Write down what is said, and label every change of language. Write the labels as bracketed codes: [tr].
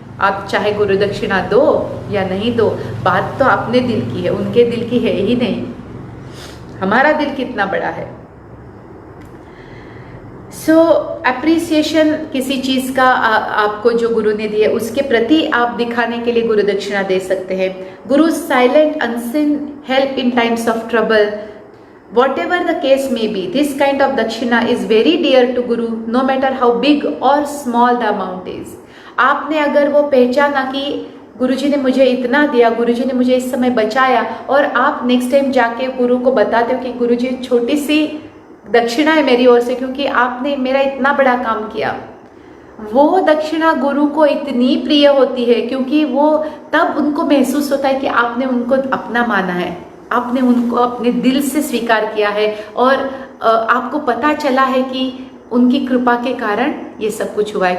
[hi] आप चाहे गुरु दक्षिणा दो या नहीं दो, बात तो अपने दिल की है, उनके दिल की है ही नहीं। हमारा दिल कितना बड़ा है। सो अप्रिसिएशन किसी चीज़ का आपको जो गुरु ने दिया उसके प्रति आप दिखाने के लिए गुरु दक्षिणा दे सकते हैं। [en] Guru silent unseen help in times of trouble, whatever the case may be, this kind of dakshina is very dear to Guru, no matter how big or small the amount is। [hi] आपने अगर वो पहचाना कि गुरुजी ने मुझे इतना दिया, गुरुजी ने मुझे इस समय बचाया, और आप नेक्स्ट टाइम जाके गुरु को बताते हो कि गुरुजी छोटी सी दक्षिणा है मेरी ओर से क्योंकि आपने मेरा इतना बड़ा काम किया, वो दक्षिणा गुरु को इतनी प्रिय होती है क्योंकि वो तब उनको महसूस होता है कि आपने उनको अपना माना है, आपने उनको अपने दिल से स्वीकार किया है और आपको पता चला है कि उनकी कृपा के कारण ये सब कुछ हुआ है।